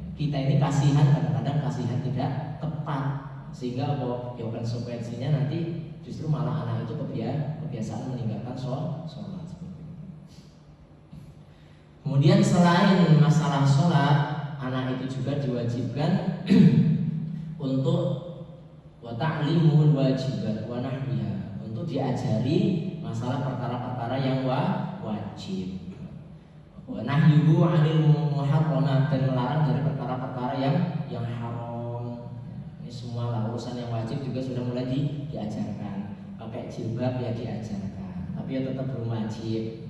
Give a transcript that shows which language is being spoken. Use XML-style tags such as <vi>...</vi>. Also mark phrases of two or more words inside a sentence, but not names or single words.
<id>Kita ini kasihan, kadang-kadang kasihan tidak tepat, sehingga konsekuensinya nanti justru malah anak itu kebiasaan meninggalkan sholat seperti itu. Kemudian selain masalah sholat, anak itu juga diwajibkan untuk</id> <ar>وتعليم الواجبات ونحوها,</ar> <id>untuk diajari masalah perkara-perkara yang wajib.</id> <ar>ونهيه عن المحرمات,</ar> <id>dan melarang dari perkara-perkara yang haram. Ini semua lah urusan yang wajib juga sudah mulai diajarkan. Pakai jilbab ya diajarkan, tapi ya tetap belum wajib.</id>